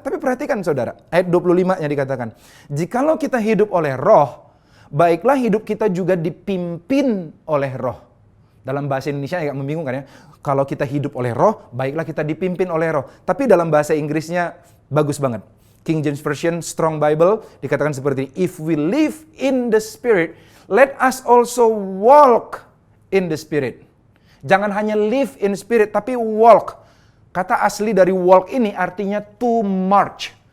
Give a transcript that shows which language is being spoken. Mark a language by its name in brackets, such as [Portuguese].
[Indonesian] Tapi perhatikan saudara, ayat 25-nya dikatakan, jikalau kita hidup oleh roh, baiklah hidup kita juga dipimpin oleh roh. Dalam bahasa Indonesia agak membingungkan ya. Kalau kita hidup oleh roh, baiklah kita dipimpin oleh roh. Tapi dalam bahasa Inggrisnya bagus banget. King James Version, Strong Bible, dikatakan seperti ini. [English] If we live in the Spirit, let us also walk in the Spirit. [Indonesian] Jangan hanya [English] live in Spirit, [Indonesian] tapi walk. Kata asli dari walk ini artinya [English] to march.